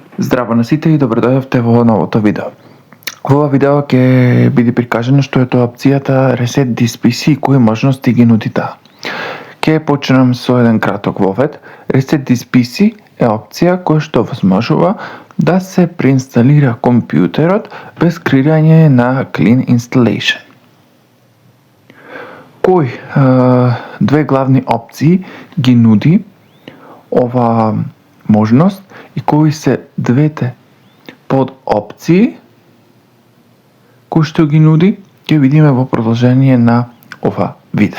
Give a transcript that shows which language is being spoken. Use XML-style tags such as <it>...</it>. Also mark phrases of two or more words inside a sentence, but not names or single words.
<mk>Здраво на сите и добродојавте во новото видео. Во ова видео ќе биде прикажано што е тоа опцијата</mk> <en>Reset this PC</en> <mk>и кои можности ги нуди таа. Ќе почнам со еден краток вовед.</mk> <en>Reset this PC</en> <mk>е опција која што возможува да се преинсталира компјутерот без креирање на</mk> <en>clean installation.</en> <mk>Кои две главни опции ги нуди ова можност и кои се двете подопции кои што ги нуди, ќе видиме во продолжение на ова видео.</mk>